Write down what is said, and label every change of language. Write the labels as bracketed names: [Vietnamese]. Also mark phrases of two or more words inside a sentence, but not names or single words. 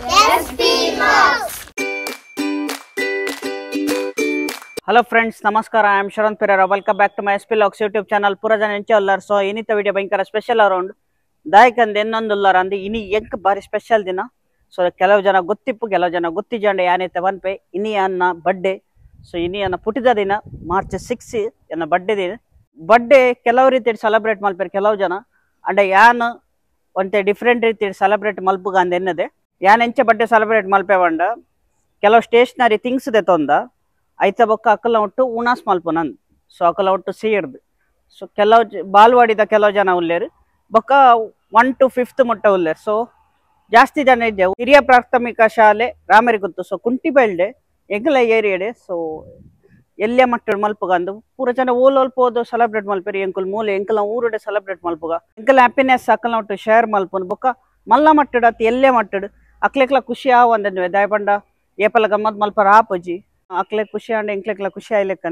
[English] Hello friends, Namaskar. I am Sharan Perera. Welcome back to my SP Logs YouTube channel. [Tulu] Pura jana enchallар. So inita video bhayankara special around. Daikande ennondullar andi ini enk bari special dina. So ಕೆಲವು ಜನ ಗೊತ್ತಿಪ್ಪು ಕೆಲವು ಜನ ಗೊತ್ತಿಜಂಡೆ ಯಾನೈತೆ ವನ್ಪೆ ಇನಿ ಅನ್ನ ಬರ್ಡೇ. ಸೊ ಇನಿ ಅನ್ನ ಪುಟ್ಟಿದ ದಿನ ಮಾರ್ಚ್ 6 ಎನ್ನ ಬರ್ಡೇ ದಿನ. ಬರ್ಡೇ ಕೆಲವು ರೀತಿ ಸೆಲೆಬ್ರೇಟ್ ಮಲ್ಪೆರ್ ಕೆಲವು ಜನ ಅಂಡ ಯಾನ್ ಒಂತೆ ಡಿಫರೆಂಟ್ ರೀತಿ ಸೆಲೆಬ್ರೇಟ್ ಮಲ್ಪುಗ ಅಂದ ಎನ್ನದೆ ಯಾನ್ ಎಂಚ ಬರ್ಡೇ ಸೆಲೆಬ್ರೇಟ್ ಮಲ್ಪೆವಂಡ ಕೆಲವು [English] stationery things [Tulu] ದೆತೊಂದ ಐತ ಬೊಕ್ಕ ಅಕ್ಕಲ ಒಟ್ಟು ಉಣಾಸ್ ಮಲ್ಪುನಂದ್. ಸೊ ಅಕ್ಕಲ ಒಟ್ಟು ಸೇರ್ದು ಸೊ ಕೆಲವು ಬಾಲ್ವಾಡಿದ ಕೆಲವು ಜನ ಉಲ್ಲೇರು ಬೊಕ್ಕ 1 to 5th ಮುಟ್ಟ ಉಲ್ಲೇರು. ಸೊ ಜಾಸ್ತಿ ಜನ ಇದ್ದೆವು. ಹಿರಿಯ ಪ್ರಾಥಮಿಕ ಶಾಲೆ ರಾಮರಿಗುತ್ತು. ಸೊ ಕುಂಟಿಬೆಳ್ಳೆ ಎಂಕಲ ಏರಿಯಡೆ. ಸೊ ಎಲ್ಲೆ ಮಟ್ಟ ಮಲ್ಪುಗಂದು ಪೂರ ಜನ ಓಲೋಲ್ಪೋದು ಸೆಲೆಬ್ರೇಟ್ ಮಲ್ಪೆರಿ ಎಂಕುಲ್ ಮೂಲೆ ಎಂಕಲ ಊರುಡೆ ಸೆಲೆಬ್ರೇಟ್ ಮಲ್ಪುಗ ಎಂಕಲ ಹ್ಯಾಪಿನೆಸ್ ಅಕ್ಕಲ ಒಟ್ಟು ಶೇರ್ ಮಲ್ಪುನ್ ಬೊಕ್ಕ ಮಲ್ಲ ಮಟ್ಟಡ್ ಅತ್ ಎಲ್ಲೆ ಮಟ್ಟಡ್ ಅಕ್ಲೆಕ್ಲ ಖುಷಿ ಆವಂದನ್ವೆ ದಾಯಪಂಡ ಏಪಲ ಗಮ್ಮತ್ ಮಲ್ಪರ ಆಪಜಿ ಅಕ್ಲೆ ಖುಷಿ ಅಂಡ್ ಎಂಕ್ಲೆಕ್ಲ ಖುಷಿ ಆಯ್ಲೆಕ್ಕನೆ.